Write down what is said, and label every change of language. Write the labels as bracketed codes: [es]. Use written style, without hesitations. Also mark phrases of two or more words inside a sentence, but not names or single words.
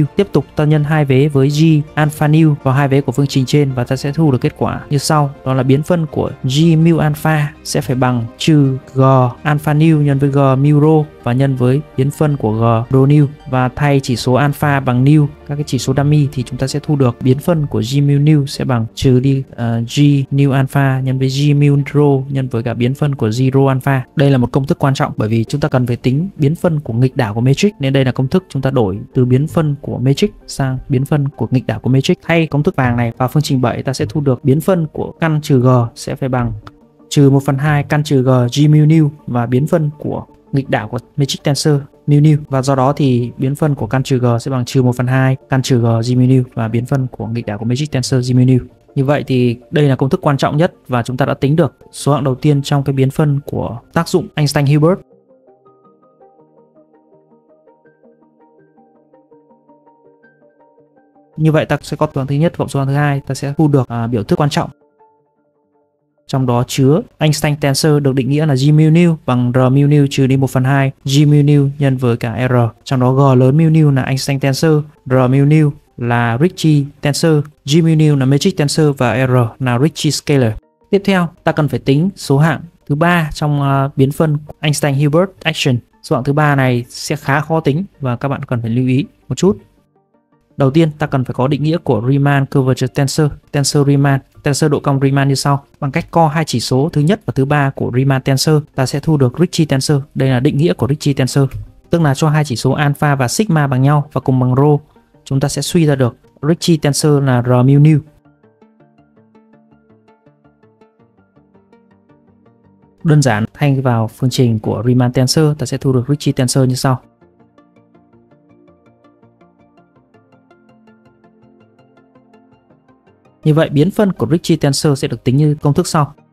[vi] Tiếp tục ta nhân hai vế với G alpha nu vào hai vế của phương trình trên và ta sẽ thu được kết quả như sau, đó là biến phân của G mu alpha sẽ phải bằng trừ G alpha nu nhân với G mu rho và nhân với biến phân của G rho nu, và thay chỉ số alpha bằng nu, các cái chỉ số dummy, thì chúng ta sẽ thu được biến phân của G mu nu sẽ bằng trừ đi G nu alpha nhân với G mu rho nhân với cả biến phân của G rho alpha. Đây là một công thức quan trọng bởi vì chúng ta cần phải tính biến phân của nghịch đảo của matrix, nên đây là công thức chúng ta đổi từ biến phân của matrix sang biến phân của nghịch đảo của matrix. Thay công thức vàng này vào phương trình 7, ta sẽ thu được biến phân của căn trừ G sẽ phải bằng trừ 1/2 căn trừ G G mu nu và biến phân của nghịch đảo của [en] matrix tensor [vi] mu nu, và do đó thì biến phân của căn trừ G sẽ bằng trừ 1/2 căn trừ G G mu nu và biến phân của nghịch đảo của [en] matrix tensor [vi] G mu nu. Như vậy thì đây là công thức quan trọng nhất và chúng ta đã tính được số hạng đầu tiên trong cái biến phân của tác dụng Einstein-Hilbert. Như vậy ta sẽ có số hạng thứ nhất cộng số hạng thứ hai, ta sẽ thu được biểu thức quan trọng. Trong đó chứa [en] Einstein tensor [vi] được định nghĩa là G mu nu bằng R mu nu trừ đi 1/2 G mu nu nhân với cả R. Trong đó G lớn mu nu là [en] Einstein tensor, [vi] R mu nu là [en] Ricci tensor, [vi] G mu nu là [en] matrix tensor [vi] và R là [en] Ricci scalar. [vi] Tiếp theo, ta cần phải tính số hạng thứ ba trong biến phân [en] Einstein-Hilbert action. [vi] Số hạng thứ ba này sẽ khá khó tính và các bạn cần phải lưu ý một chút. Đầu tiên, ta cần phải có định nghĩa của [en] Riemann curvature tensor, [vi] tensor Riemann, tensor độ cong Riemann như sau. Bằng cách co hai chỉ số thứ nhất và thứ ba của [en] Riemann tensor, [vi] ta sẽ thu được [en] Ricci tensor. [vi] Đây là định nghĩa của [en] Ricci tensor, [vi] tức là cho hai chỉ số alpha và sigma bằng nhau và cùng bằng rho, chúng ta sẽ suy ra được [en] Ricci tensor [vi] là R mu nu. Đơn giản, thay vào phương trình của [en] Riemann tensor, [vi] ta sẽ thu được [en] Ricci tensor [vi] như sau. Như vậy biến phân của [en] Ricci tensor [vi] sẽ được tính như công thức sau.